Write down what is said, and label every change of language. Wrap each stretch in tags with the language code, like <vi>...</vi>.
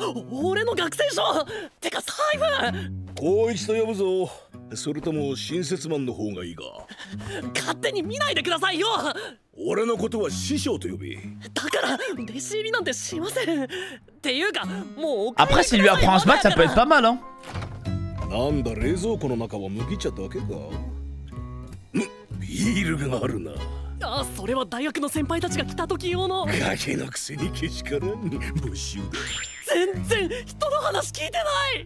<ja>俺の学生証てか財布光一と呼ぶぞそれとも新設マンの方がいいが勝手に見ないでくださいよ俺のことは師匠と呼べだから弟子入りなんてしませんっていうかもう</ja> <fr>Après s'il lui apprend à se battre ça peut être pas mal hein.</fr> <ja>なんだ冷蔵庫の中は麦茶だけかビールがあるなあそれは大学の先輩たちが来た時用のガキのくせにけしからん没収だ全然人の話聞いてない</ja>